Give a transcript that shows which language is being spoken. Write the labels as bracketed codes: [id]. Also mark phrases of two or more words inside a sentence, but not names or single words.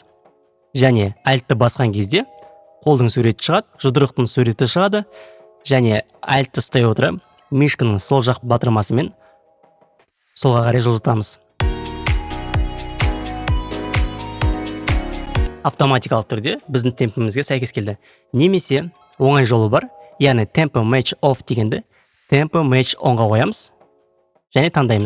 [kk] Және альтты басқан кезде қолдың суреті шығады, жұдырықтың суреті шығады, және альтты ұстай отыра мышканың сол жақ батырмасымен солға қарай жылжытамыз. автоматикалық түрде біздің темпімізге сәйкес келді. Немесе оңай жолы бар, яғни [en] tempo match off [kk] дегенді [en] tempo match onға [kk] қоямыз және таңдаймыз.